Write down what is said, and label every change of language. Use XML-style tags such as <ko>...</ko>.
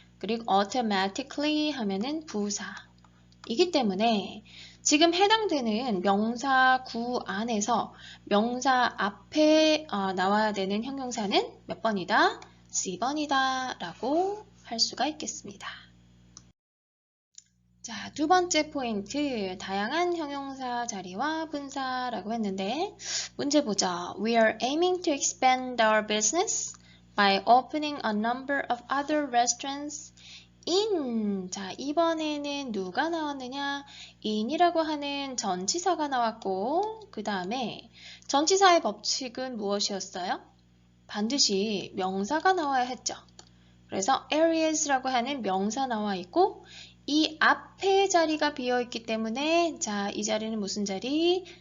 <ko>그리고 automatically 하면은 부사이기 때문에 지금 해당되는 명사 구 안에서 명사 앞에 나와야 되는 형용사는 몇 번이다? C번이다 라고 할 수가 있겠습니다. 자, 두 번째 포인트, 다양한 형용사 자리와 분사라고 했는데 문제 보자.</ko> <en>We are aiming to expand our business by opening a number of other restaurants in.</en> <ko>자, 이번에는 누가 나왔느냐? in이라고 하는 전치사가 나왔고 그 다음에 전치사의 법칙은 무엇이었어요? 반드시 명사가 나와야 했죠. 그래서 areas라고 하는 명사 나와 있고 이 앞에 자리가 비어 있기 때문에 자, 이 자리는 무슨 자리?</ko>